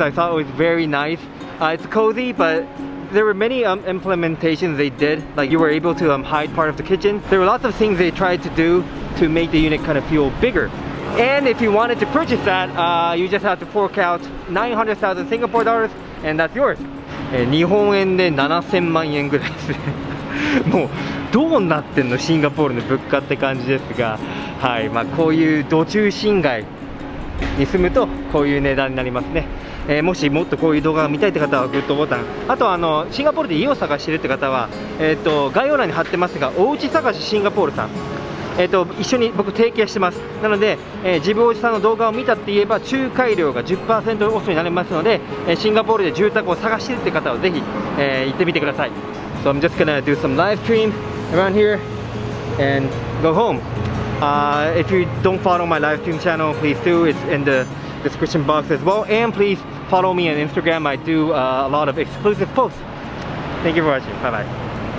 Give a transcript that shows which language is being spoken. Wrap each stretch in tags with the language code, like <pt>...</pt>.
<en>I thought it was very nice. It's cozy, but there were many implementations they did. Like you were able to hide part of the kitchen. There were lots of things they tried to do to make the unit kind of feel bigger. And if you wanted to purchase that, you just have to fork out 900,000 Singapore dollars, and that's yours.</en> <ja>日本円で7000万円ぐらいですね。もうどうなってんのシンガポールの物価って感じですが、はい、まあこういう土中心街に住むとこういう値段になりますね。もしもっとこういう動画が見たいって方はグッドボタン、あとシンガポールで家を探してるって方は、概要欄に貼ってますが、お家探しシンガポールさん、一緒に僕提携してます。なので、ジブおじさんの動画を見たって言えば仲介料が 10% オフになりますので、シンガポールで住宅を探してるって方はぜひ、行ってみてください。</ja> <en>So I'm just gonna do some live stream around here and go home. If you don't follow my live stream channel, please do. It's in the description box as well. And please follow me on Instagram. I do a lot of exclusive posts. Thank you for watching. Bye bye.</en>